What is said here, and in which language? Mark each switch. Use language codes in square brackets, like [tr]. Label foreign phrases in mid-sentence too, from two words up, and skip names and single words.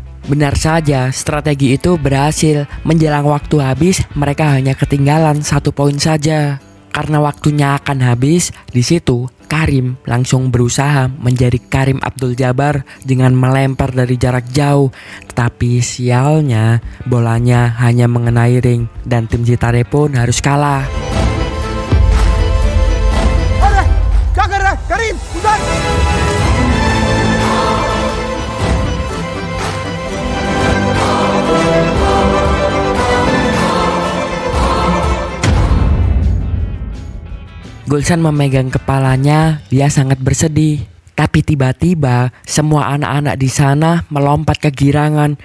[id] Benar saja, strategi itu berhasil. Menjelang waktu habis, mereka hanya ketinggalan 1 poin saja. Karena waktunya akan habis, di situ Karim langsung berusaha menjadi Karim Abdul Jabbar dengan melempar dari jarak jauh. Tetapi sialnya, bolanya hanya mengenai ring dan tim Sitare pun harus kalah. [hi] क्या कर रहा है करीम उधर [id] Gulsan memegang kepalanya, dia sangat bersedih. Tapi tiba-tiba semua anak-anak di sana melompat kegirangan.